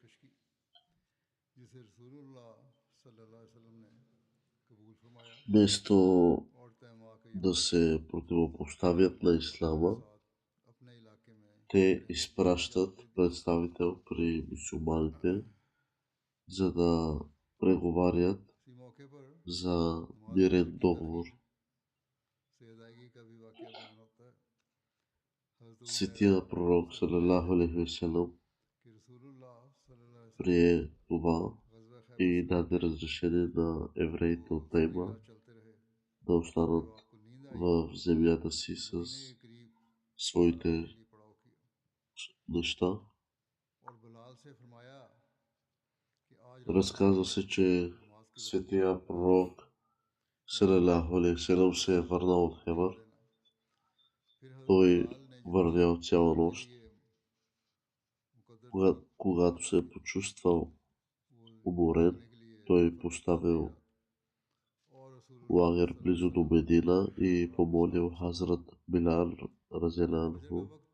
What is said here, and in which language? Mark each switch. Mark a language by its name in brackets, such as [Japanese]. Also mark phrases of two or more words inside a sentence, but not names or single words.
[Bulgarian] вместо да се противопоставят на ислама, те изпращат представител при мюсюлманите, за да преговарят за мирен договор. Светия пророк [Arabic] صلى الله عليه وسلم [Bulgarian] прие това и даде разрешение на евреите от Тайма да останат в земята си с своите неща. Разказва се, че светия пророк [Arabic] صلى الله عليه وسلم [Bulgarian] се е върнал от Хебър. Той вървял цяла нощ. Когато се е почувствал уморен, той поставил лагер близо до Медина и помолил Хазрат Билал разелянху